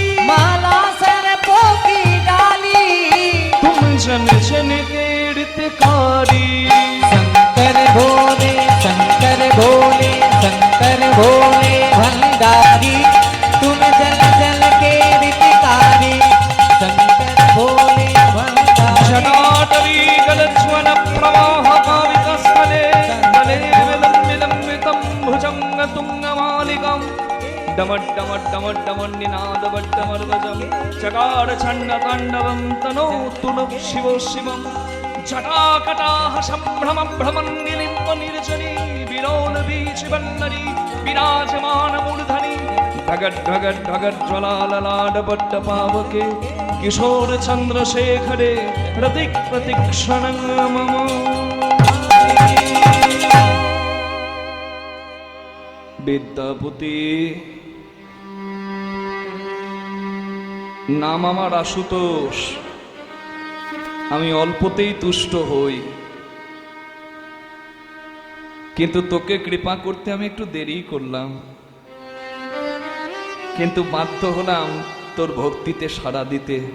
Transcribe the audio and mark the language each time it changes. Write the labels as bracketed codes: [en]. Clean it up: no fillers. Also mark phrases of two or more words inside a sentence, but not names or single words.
[hi] माला सरपों की डाली। तुम जन जन के हितकारी। शंकर भोले शंकर भोले शंकर भोले भंडारी, तुम जल जल के रीतिकारी। शंकर भोले भंडारी। [sa] जटाटवी गलज्वल प्रवाह काविकस ऋतिकम् डमड्डमड्डमड्डमन्निनादवड्डमर्वजम् चकार छण्डताण्डवं तनोतु नः शिवो शिवम् जटाकटाः सम्भ्रमभ्रमन्निलिम्ब निर्जनी विरोलवीचिवल्लरी विराजमानमूर्धनि ढगड्ढगड्ढगज्ज्वलाललाडपट्टपावके किशोर चन्द्रशेखरे रतिक् प्रतिक्षणं मम। [bn] বিদ্যাপতি, নাম আমার আশুতোষ। আমি অল্পতেই তুষ্ট হই, কিন্তু তোকে কৃপা করতে আমি একটু দেরি করলাম, কিন্তু বাধ্য হলাম তোর ভক্তিতে সাড়া দিতে।